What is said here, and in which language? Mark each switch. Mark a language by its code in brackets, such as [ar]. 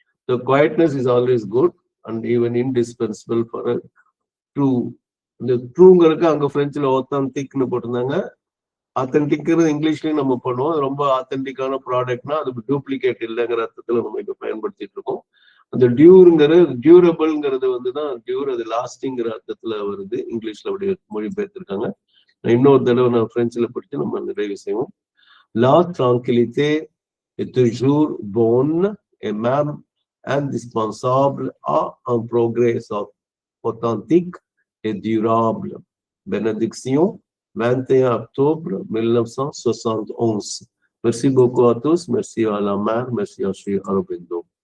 [en] So quietness is always good and even indispensable for a true. [ta] இந்த ட்ரூங்கிறதுக்கு அங்க பிரெஞ்சுல ஆத்தன்டிக்னு போட்டிருந்தாங்க. ஆத்தன்டிக்கிறது இங்கிலீஷ்லயும் நம்ம பண்ணுவோம். ரொம்ப ஆத்தன்டிக்கான ப்ராடக்ட்னா அது டூப்ளிகேட் இல்லைங்கிற அர்த்தத்துல நம்ம இப்ப பயன்படுத்திட்டு இருக்கோம். அந்த டியூரபிள்ங்கிறது தான் டியூர், அது லாஸ்டிங்கிற அர்த்தத்துல வருது. இங்கிலீஷ்ல அப்படி மொழிபெயர்த்திருக்காங்க. இன்னொரு தடவை நான் பிரெஞ்சுல படிச்சு நம்ம நிறைவு செய்வோம். [fr] La tranquillité est toujours bonne et même indispensable à un progrès authentique et durable. Bénédiction 21 octobre 1971. Merci beaucoup à tous. Merci à la mère. Merci à Sri Aurobindo.